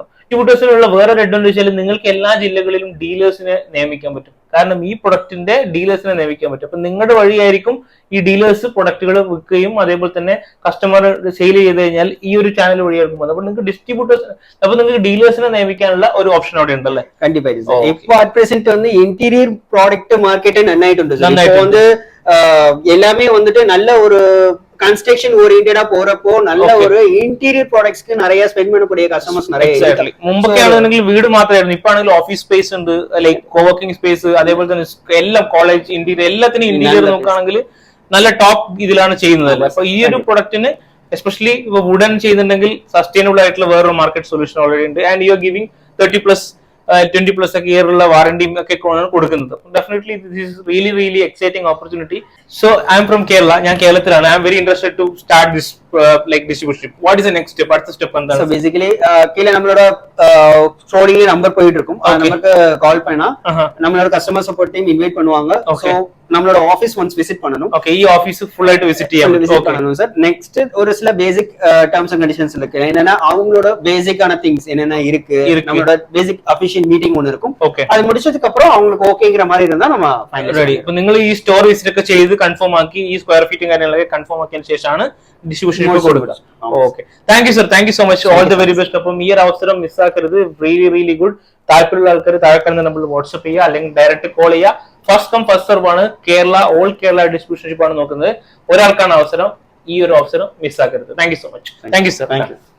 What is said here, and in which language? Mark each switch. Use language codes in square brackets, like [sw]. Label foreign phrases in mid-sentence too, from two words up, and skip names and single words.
[ml] ഡിസ്ട്രിബ്യൂട്ടേഴ്സിനുള്ള വേറെ അഡ്വാൻറ്റേജ് വെച്ചാൽ നിങ്ങൾക്ക് എല്ലാ ജില്ലകളിലും ഡീലേഴ്സിനെ നിയമിക്കാൻ പറ്റും. കാരണം ഈ പ്രൊഡക്റ്റിന്റെ ഡീലേഴ്സിനെ നിയമിക്കാൻ പറ്റും. അപ്പൊ നിങ്ങളുടെ വഴിയായിരിക്കും ഈ ഡീലേഴ്സ് പ്രൊഡക്റ്റുകൾ വിൽക്കുകയും അതേപോലെ തന്നെ [en] customer sale [ml] ചെയ്ത് കഴിഞ്ഞാൽ ഈ ഒരു ചാനൽ വഴിയായിരിക്കും. അപ്പൊ നിങ്ങൾക്ക് ഡിസ്ട്രിബ്യൂട്ടേഴ്സ്, അപ്പൊ നിങ്ങൾക്ക് ഡീലേഴ്സിനെ നിയമിക്കാനുള്ള ഒരു ഓപ്ഷൻ അവിടെ ഉണ്ടല്ലേ? [ta] കണ്ടിപ്പാ. ഇപ്പൊ [en] at present [ta] வந்து [en] interior product market [ta] நன்னாயிட்டு இப்போ வந்து எல்லாமே வந்துட்டு நல்ல ஒரு [en] construction oriented [ta] போறப்போ நல்ல ஒரு [en] interior products [ta] நிறைய സ്പെൻഡ് பண்ணக்கூடிய കസ്റ്റമേഴ്സ് நிறைய. [ml] മുമ്പൊക്കെ ആണെങ്കിൽ വീട് മാത്രമായിരുന്നു, ഇപ്പൊ ആണെങ്കിൽ [en] office space [ml] ഉണ്ട്, [en] like coworking space, [ml] അതേപോലെ തന്നെ എല്ലാം [en] college interior [ml] എല്ലാത്തിനും ഇന്റീരിയർ നോക്കുകയാണെങ്കിൽ നല്ല ടോപ്പ് ഇതിലാണ് ചെയ്യുന്നത്. അപ്പൊ ഈ ഒരു പ്രൊഡക്റ്റിന് എസ്പെഷ്യലി ഇപ്പൊ വുഡൻ ചെയ്യുന്നുണ്ടെങ്കിൽ സസ്റ്റൈനബിൾ ആയിട്ടുള്ള വേറൊരു [en] market solution [ml] ഓൾറെഡി ഉണ്ട്. [en] and you are giving [ml] 20+ ഒക്കെ ഇയറുള്ള വാറണ്ടിയും ഒക്കെ കൊടുക്കുന്നത്. [en] Definitely this is really really exciting opportunity. So I'm from Kerala, ഞാൻ കേരളത്തിലാണ്. I'm very interested to start this like distribution. What is the next step? അടുത്ത സ്റ്റെപ്പ് എന്താണ്? So basically [ta] கீழ நம்மளோட ஸ்க்ரோலிங்ல நம்பர் போயிட்டு இருக்கும். நமக்கு கால் பண்ணா நம்மளோட [en] customer support team [ta] இன்வைட் பண்ணுவாங்க. சோ நம்மளோட ஆபீஸ் [en] once visit [ta] பண்ணனும். ஓகே, [ml] ഈ ഓഫീസ് ഫുൾ ആയിട്ട് വിസിറ്റ് [ta] பண்ணனும் சார். நெக்ஸ்ட் ஒரு சில [en] basic terms and conditions [ta] இருக்கு. என்னன்னா அவங்களோட பேசிக்கான திங்ஸ் என்னென்ன இருக்கு, நம்மளோட [en] basic official meeting [ta] ஒன்னு இருக்கும். அது முடிச்சதுக்கு அப்புறம் அவங்களுக்கு ஓகேங்கிற மாதிரி இருந்தா நம்ம [ml] റെഡി. അപ്പൊ നിങ്ങൾ ഈ [en] store visit [ml] ഒക്കെ ചെയ്ത് കൺഫേം ആക്കി ഈ [en] square feet [ml] കാര്യങ്ങളൊക്കെ കൺഫേം ആക്കിയതിനു ശേഷമാണ് ഡിസ്ട്രിബ്യൂഷൻ ഇപ്പോൾ കൊടുക്കുക. [en] Okay, thank you sir, Thank you so much, all the very best. [ml] അപ്പം ഈ ഒരു അവസരം മിസ്സാക്കരുത്. [en] Really good. [ml] താല്പര്യമുള്ള ആൾക്കാർ താഴെ കാണുന്ന നമ്പറിൽ വാട്സ്ആപ്പ് ചെയ്യുക, അല്ലെങ്കിൽ [en] direct call [ml] ചെയ്യുക. [en] first come first serve ആണ്. [ml] കേരള [en] All Kerala distributionship [ml] ആണ് നോക്കുന്നത്. ഒരാൾക്കാണ് അവസരം. ഈ ഒരു അവസരം മിസ്സാക്കരുത്. [en] thank you so much. Thank you sir.